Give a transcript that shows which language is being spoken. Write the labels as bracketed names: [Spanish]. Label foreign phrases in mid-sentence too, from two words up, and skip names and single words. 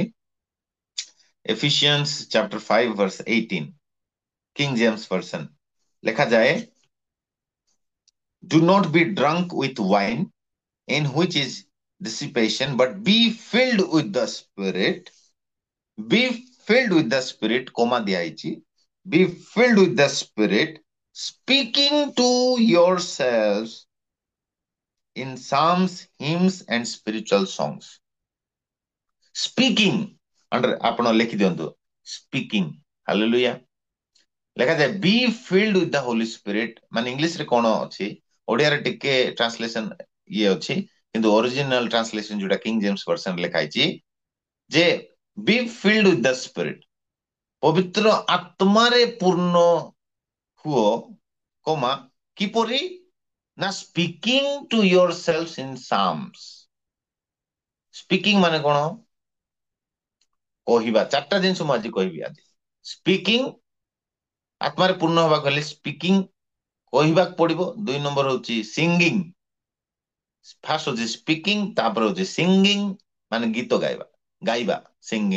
[English] Ephesians chapter 5 verse 18, King James version ଲେଖାଯାଏ, do not be drunk with wine in which is dissipation, but be filled with the spirit. Be filled with the spirit, comma [Odia] ଦିଆ ହେଇଛି, [English] be filled with the spirit, speaking to yourselves in psalms, hymns and spiritual songs. [Odia] Speaking ଆପଣ ଲେଖି ଦିଅନ୍ତୁ, speaking. ହାଲେଲୁୟା। [English] ଲେଖାଯାଏ be filled with the Holy Spirit, [Odia] ମାନେ ଇଂଲିଶରେ କଣ ଅଛି, ଓଡିଆରେ ଟିକେ ଟ୍ରାନ୍ସଲେସନ ଇଏ ଅଛି, କିନ୍ତୁ [English] original translation [Odia] ଯୋଉଟା କିଙ୍ଗ ଜେମ୍ସ ଭର୍ସନ ଲେଖା ହେଇଛି ଯେ [English] be filled with the Spirit, [Odia] ପବିତ୍ର ଆତ୍ମାରେ ପୂର୍ଣ୍ଣ ହୁଅ, କମା କିପରି ନା [English] speaking to yourselves in psalms. [Odia] ସ୍ପିକିଂ ମାନେ କଣ? କହିବା। 4ଟା ଜିନିଷ ମୁଁ ଆଜି କହିବି। ଆଜି ସ୍ପିକିଂ, ଆତ୍ମାରେ ପୂର୍ଣ୍ଣ ହେବାକୁ ହେଲେ ସ୍ପିକିଂ କହିବାକୁ ପଡିବ। 2 ନମ୍ବର ହଉଛି ସିଙ୍ଗିଂ। ଫାର୍ଷ୍ଟ ହଉଛି ସ୍ପିକିଂ, ତାପରେ ହଉଛି ସିଙ୍ଗିଂ ମାନେ ଗୀତ ଗାଇବା, ଗାଇବା ସିଙ୍ଗିଂ।